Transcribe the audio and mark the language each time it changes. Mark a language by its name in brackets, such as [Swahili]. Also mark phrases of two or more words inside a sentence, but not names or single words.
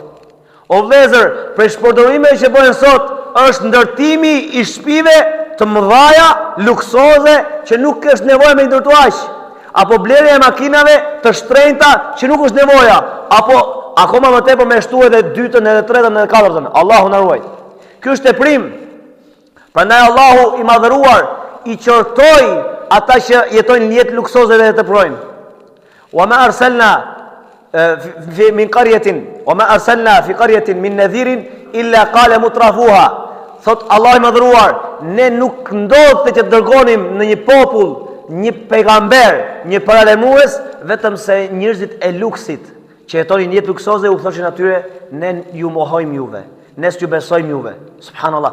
[Albanian] O vëllezër, prej shpërdorimeve që bëhen sot është ndërtimi i shtëpive të mëdhaja, luksoze, që nuk është nevojë me ndërtu aq, apo blerja e makinave të shtrenjta që nuk është nevoja, apo akoma më tepër me shtu edhe 2-ën, edhe 3-ën, edhe 4-ën. Allahu na ruaj. Ky është teprim. Prandaj Allahu i madhëruar i qortoi ata që jetojnë në jetë luksoze dhe teprojnë. [Arabic] وما أرسلنا من قرية وما أرسلنا في قرية من نذير إلا قال مترفوها. [Albanian] Thot Allah i madhëruar, ne nuk ndodhte që të dërgonim në një popull një pejgamber, një paralemues, vetëm se njerëzit e luksit që jetonin jetë luksoze u thoshin atyre, ne ju mohojmë juve, ne s'ju besojmë juve. Subhanallah.